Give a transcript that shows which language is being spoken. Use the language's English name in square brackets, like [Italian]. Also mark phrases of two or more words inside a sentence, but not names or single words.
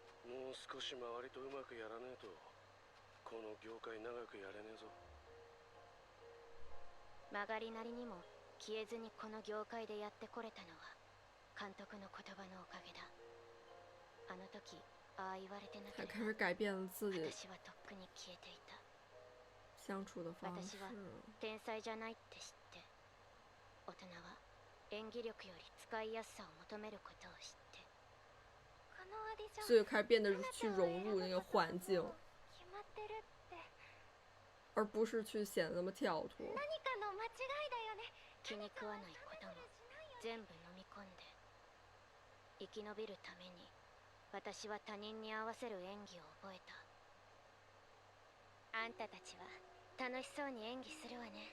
[Japanese] もう少し周りとうまくやらねえとこの業界長くやれねえぞ。曲がりなりにも消えずにこの業界でやってこれたのは監督の言葉のおかげだ。あの時ああ言われてなけ [Chinese] 他 [Japanese] れば [Chinese] 开始改变了自己 [Japanese] 私はとっくに消えていた。 [Chinese] 相处的方式 [Japanese] 私。は天才じゃないって知って大人は演技力より使いやすさを求めることを知ってこのオーディション [Chinese] 所以开始变得去融入那个环境， [Japanese] 決まってるって [Chinese] 而不是去显得那么跳脱。 [Japanese] 何かの間違いだよね。気に食わないことも全部飲み込んで生き延びるために私は他人に合わせる演技を覚えた。あんたたちは楽しそうに演技するわね。